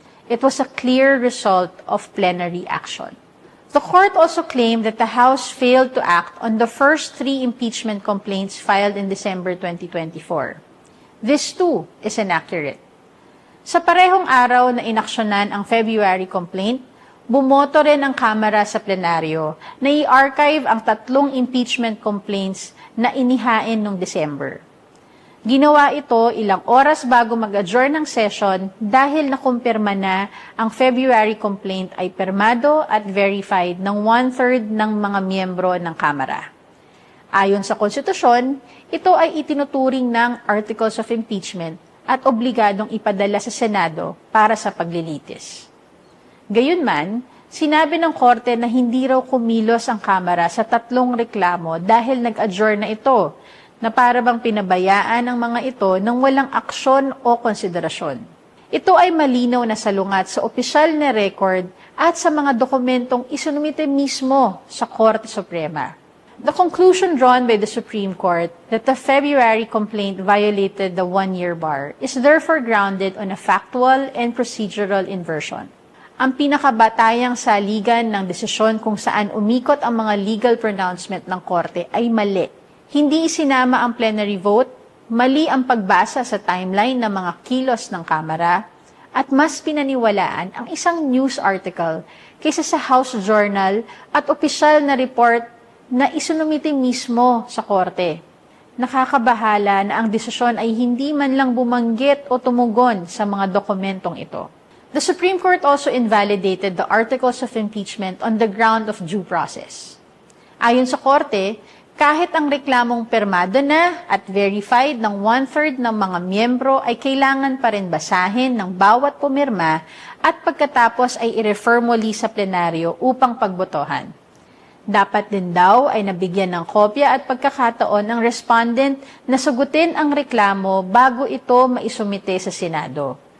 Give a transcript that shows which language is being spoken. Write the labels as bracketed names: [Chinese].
[English] It was a clear result of plenary action. The court also claimed that the House failed to act on the first 3 impeachment complaints filed in December 2024. This too is inaccurate. [Filipino] Sa parehong araw na inaksyonan ang February complaint, bumoto rin ang Kamara sa plenaryo na i-archive ang 3 impeachment complaints na inihain noong December. Ginawa ito ilang oras bago mag-adjourn ng session dahil nakumpirma na ang February complaint ay permado at verified ng 1/3 ng mga miyembro ng Kamara. Ayon sa konstitusyon, ito ay itinuturing ng Articles of Impeachment at obligadong ipadala sa Senado para sa paglilitis. Gayunman, sinabi ng Korte na hindi raw kumilos ang Kamara sa 3 reklamo dahil nag-adjourn na ito, na para bang pinabayaan ang mga ito nang walang aksyon o konsiderasyon. Ito ay malinaw na salungat sa opisyal na record at sa mga dokumentong isinumite mismo sa Korte Suprema. [English] The conclusion drawn by the Supreme Court that the February complaint violated the 1-year bar is therefore grounded on a factual and procedural inversion. [Filipino] Ang pinakabatayang saligan ng desisyon kung saan umikot ang mga legal pronouncement ng Korte ay mali. Hindi isinama ang plenary vote, mali ang pagbasa sa timeline ng mga kilos ng Kamara, at mas pinaniwalaan ang isang news article kaysa sa House Journal at opisyal na report na isinumite mismo sa Korte. Nakakabahala na ang desisyon ay hindi man lang bumanggit o tumugon sa mga dokumentong ito. [English] The Supreme Court also invalidated the articles of impeachment on the ground of due process. [Filipino] Ayon sa Korte, kahit ang reklamong permado na at verified ng 1/3 ng mga miyembro ay kailangan pa rin basahin ng bawat pumirma at pagkatapos ay i-refer muli sa plenaryo upang pagbotohan. Dapat din daw ay nabigyan ng kopya at pagkakataon ng respondent na sagutin ang reklamo bago ito maisumite sa Senado.